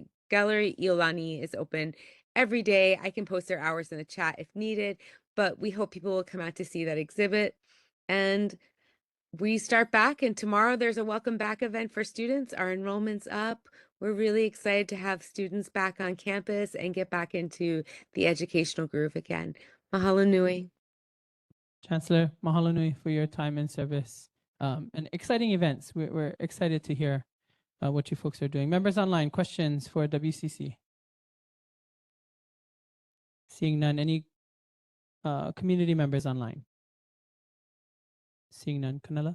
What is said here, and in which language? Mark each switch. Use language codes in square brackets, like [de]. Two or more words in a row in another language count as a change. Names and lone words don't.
[en] Gallery Iolani is open every day. I can post their hours in the chat if needed, but we hope people will come out to see that exhibit. And we start back, and tomorrow there's a welcome back event for students. Our enrollment's up. We're really excited to have students back on campus and get back into the educational groove again. [haw] Mahalo nui. [en] Chancellor, [haw] mahalo nui [en] for your time and service. And exciting events. We're excited to hear what you folks are doing. Members online, questions for WCC? Seeing none. Any community members online? Seeing none. Canela?